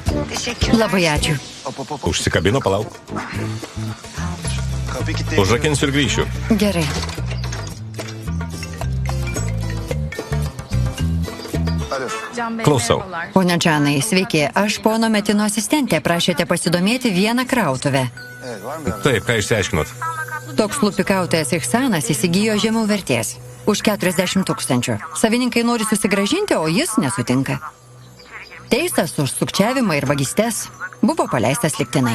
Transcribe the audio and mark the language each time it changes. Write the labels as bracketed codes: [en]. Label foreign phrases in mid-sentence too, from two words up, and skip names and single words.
[tr] Teşekkürler. [lt] Labai ačiū. Hop. užsikabino, palauk. [tr] Kapıyı kilitleyin. [lt] Užrakinsiu ir grįšiu. Gerai. Alo. Klausau. Pone Džanai, sveiki. Aš pono Metino asistentė. Prašėte pasidomėti vieną krautuvę. [tr] Evet, var mı bir [lt] Taip, ką išsiaiškinot? Toks lupikautojas Ihsanas įsigijo žemiau vertės. Už 40 000. Savininkai nori susigražinti, o jis nesutinka. Teistas už sukčiavimą ir vagystes. Buvo paleistas lygtinai.